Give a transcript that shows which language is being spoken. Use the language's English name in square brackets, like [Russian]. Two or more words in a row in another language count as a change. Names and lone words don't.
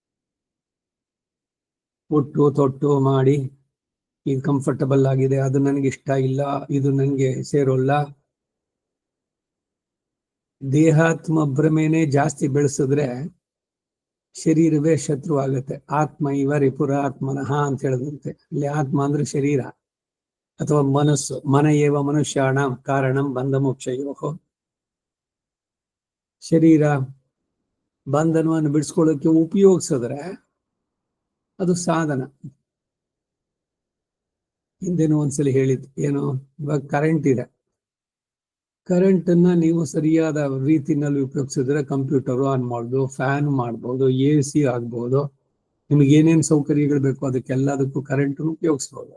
[Kannada] ಹುಟ್ಟು ತೊಟ್ಟು ಮಾಡಿ ಇದು ಕಂಫರ್ಟಬಲ್ ಆಗಿದೆ, ಅದು ನನಗೆ ಇಷ್ಟ ಇಲ್ಲ, ಇದು ನನಗೆ ಸೇರೋಲ್ಲ. ದೇಹಾತ್ಮ ಭ್ರಮೆನೇ ಜಾಸ್ತಿ ಬೆಳೆಸಿದ್ರೆ ಶರೀರವೇ ಶತ್ರು ಆಗುತ್ತೆ. [Sanskrit] ಆತ್ಮ ಇವ ರಿಪುರ ಆತ್ಮನಃ [Kannada] ಅಂತ ಹೇಳಿದಂತೆ. ಇಲ್ಲಿ ಆತ್ಮ ಅಂದ್ರೆ ಶರೀರ ಅಥವಾ ಮನಸ್ಸು. [Sanskrit] ಮನ ಏವ ಮನುಷ್ಯಾಣ ಕಾರಣಂ ಬಂಧ ಮೋಕ್ಷಯೋಹೋ. [Kannada] ಶರೀರ ಬಂಧನವನ್ನು ಬಿಡಿಸ್ಕೊಳ್ಳೋಕೆ ಉಪಯೋಗಿಸಿದ್ರೆ ಅದು ಸಾಧನ. ಹಿಂದೆನೂ ಒಂದ್ಸಲಿ ಹೇಳಿದ್ದು ಏನು, ಇವಾಗ ಕರೆಂಟ್ ಇದೆ, ಕರೆಂಟ್ ಅನ್ನ ನೀವು ಸರಿಯಾದ ರೀತಿನಲ್ಲಿ ಉಪಯೋಗಿಸಿದ್ರೆ [English] computer on [Kannada] ಮಾಡ್ಬೋದು, ಫ್ಯಾನ್ ಮಾಡ್ಬೋದು, AC ಆಗ್ಬೋದು, ನಿಮ್ಗೆ ಏನೇನು ಸೌಕರ್ಯಗಳು ಬೇಕು ಅದಕ್ಕೆಲ್ಲದಕ್ಕೂ ಕರೆಂಟ್ ಉಪಯೋಗಿಸ್ಬೋದು.